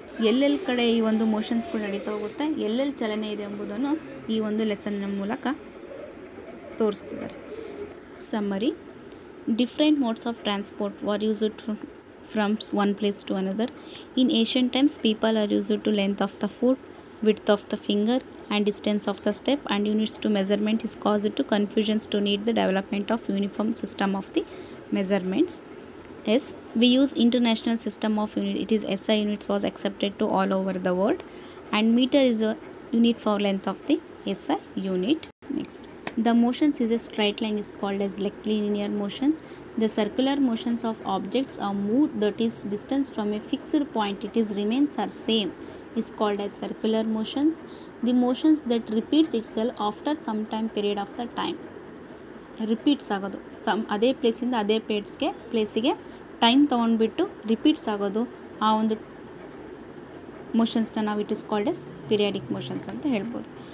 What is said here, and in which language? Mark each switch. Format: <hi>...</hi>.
<kn>ಎಲ್ಲೆಲ್ಲಿ ಕಡೆ ಈ ಒಂದು ಮೋಷನ್ಸ್ಗಳು ನಡೀತಾ ಹೋಗುತ್ತೆ, ಎಲ್ಲೆಲ್ಲಿ ಚಲನೆ ಇದೆ ಎಂಬುದನ್ನು ಈ ಒಂದು ಲೆಸನ್ನ ಮೂಲಕ ತೋರಿಸ್ತಿದ್ದಾರೆ.</kn> <en>Summary: different modes of transport were used from one place to another. In ancient times, people are used to length of the foot, width of the finger, and distance of the step, and units to measurement is caused to confusions to need the development of uniform system of the measurements. Yes, we use international system of unit. It is SI units was accepted to all over the world, and meter is a unit for length of the SI unit. Next, the motions is a straight line is called as linear motions. The circular motions of objects are moved, that is distance from a fixed point, it is remains are same, is called as circular motions. The motions that repeats itself after some time period of the time.</en> <kn>Repeats ಆಗೋದು, ಅದೇ ಪ್ಲೇಸಿಂದ ಅದೇ ಪ್ಲೇಸಿಗೆ time ತೊಗೊಂಡ್ಬಿಟ್ಟು repeats ಆಗೋದು, ಆ ಒಂದು ಮೋಷನ್ಸ್ನ ನಾವು</kn> <en>it is called as periodic motions</en> <kn>ಅಂತ ಹೇಳ್ಬೋದು.</kn>